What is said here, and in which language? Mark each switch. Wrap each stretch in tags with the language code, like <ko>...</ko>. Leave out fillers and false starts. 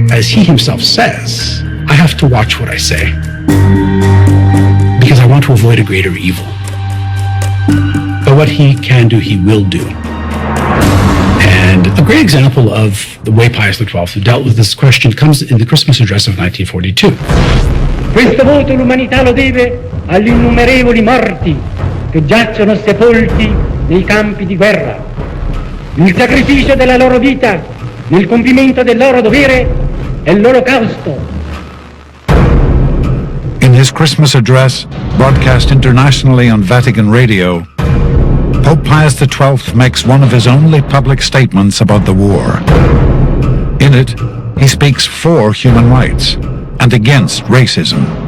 <en>As he himself says, I have to watch what I say because I want to avoid a greater evil. But what he can do, he will do. And a great example of the way Pius XII dealt with this question comes in the Christmas address of 1942.</en> <it>Questo voto l'umanità lo deve agli innumerevoli morti che giacciono sepolti nei campi di guerra. Il sacrificio della loro vita nel compimento del loro dovere è l'olocausto.</it> <en>In his Christmas address, broadcast internationally on Vatican Radio, Pope Pius XII makes one of his only public statements about the war. In it, he speaks for human rights and against racism.</en>